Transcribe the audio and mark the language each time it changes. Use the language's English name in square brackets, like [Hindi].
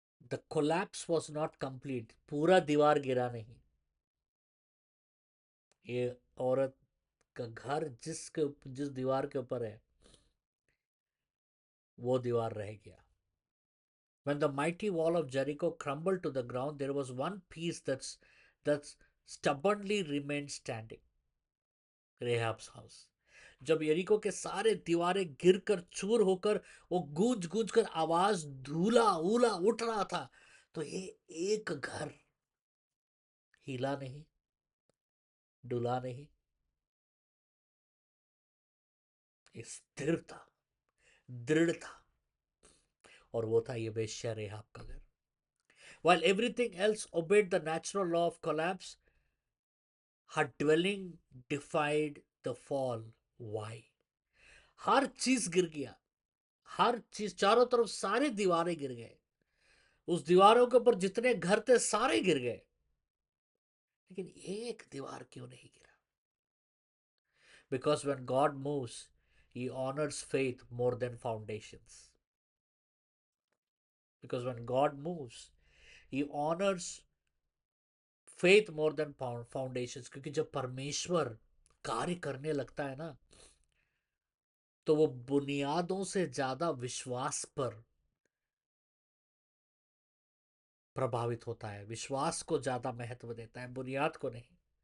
[English] the collapse was not complete, [Hindi] पूरा दीवार गिरा नहीं। ये औरत का घर जिस दीवार के ऊपर है, वो दीवार रह गया। [English] When the mighty wall of Jericho crumbled to the ground, there was one piece that's stubbornly remained standing. Rahab's house. [Hindi] जब यरीको के सारे दीवारें गिरकर चूर होकर वो गूंज गूंज कर आवाज धूला उला उठ रहा था, तो ये एक घर हिला नहीं, डुला नहीं, ये स्थिर था, दृढ़ था, और वो था ये वेश्या रेहाब का घर। [English] While everything else obeyed the natural law of collapse, her dwelling defied the fall. Why? [Hindi] हर चीज गिर गया, हर चीज चारों तरफ सारे दीवारें गिर गए, उस दीवारों के ऊपर जितने घर थे सारे गिर गए, लेकिन एक दीवार क्यों नहीं गिरा? [English] Because when God moves, he honors faith more than foundations. Because when God moves, he honors faith more than foundations. [Hindi] क्योंकि जब परमेश्वर कार्य करने लगता है ना, तो वो बुनियादों से ज्यादा विश्वास पर प्रभावित होता है, विश्वास को ज्यादा महत्व देता है, बुनियाद को नहीं।